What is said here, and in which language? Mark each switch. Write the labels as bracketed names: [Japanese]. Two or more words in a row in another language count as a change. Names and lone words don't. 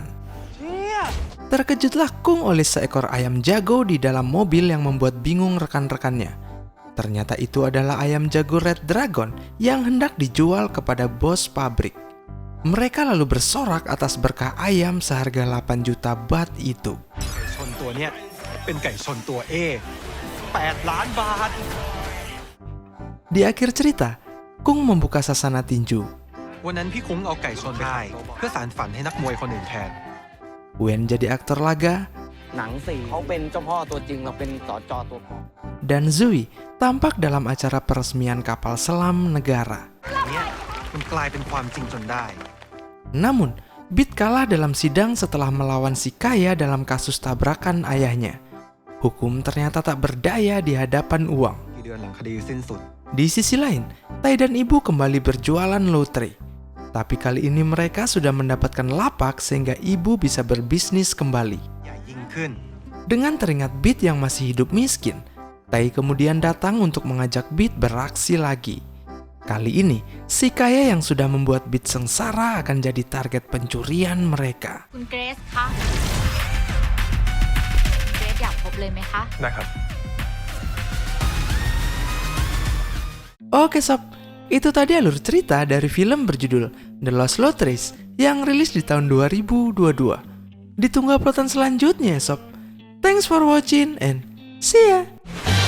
[Indonesian] Terkejutlah Kung oleh seekor ayam jago di dalam mobil yang membuat bingung rekan-rekannya. Ternyata itu adalah ayam jago Red Dragon yang hendak dijual kepada bos pabrik. Mereka lalu bersorak atas berkah ayam seharga 8 juta baht itu. [Thai] ไก่ชนตัวเนี้ยเป็นไก่ชนตัว A 8 ล้านบาท [Indonesian] Di akhir cerita, Kung membuka sasana tinju. [Thai] วันนั้นพี่คุ้งเอาไก่ชนไป ใช่ ขายโต๊ะบอล เพื่อสานฝันให้นักมวยคนอื่นแทน [Indonesian] Wen jadi aktor laga, [Thai] หนังสี่เขาเป็นเจ้าพ่อตัวจริงเราเป็นสจตัวปลอม [Indonesian] dan Zui tampak dalam acara peresmian kapal selam negara. [Thai] เนี่ยมันกลายเป็นความจริงจนได้ [Indonesian] Namun, Beat kalah dalam sidang setelah melawan si kaya dalam kasus tabrakan ayahnya. Hukum ternyata tak berdaya di hadapan uang. [Thai] กี่เดือนหลังคดีสิ้นสุด [Indonesian] Di sisi lain, Tai dan ibu kembali berjualan lotre. Tapi kali ini mereka sudah mendapatkan lapak sehingga ibu bisa berbisnis kembali. [Thai] ใหญ่ยิ่งขึ้น [Indonesian] Dengan teringat Beat yang masih hidup miskin, Tai kemudian datang untuk mengajak Beat beraksi lagi. Kali ini, si kaya yang sudah membuat Beat sengsara akan jadi target pencurian mereka. [Thai] คุณเกรซคะเกรซอยากพบเลยไหมคะ ได้ครับ [Indonesian] Oke sob, itu tadi alur cerita dari film berjudul The Lost Lotteries yang rilis di tahun 2022. Ditunggu uploadan selanjutnya ya sob. [English] Thanks for watching and see ya!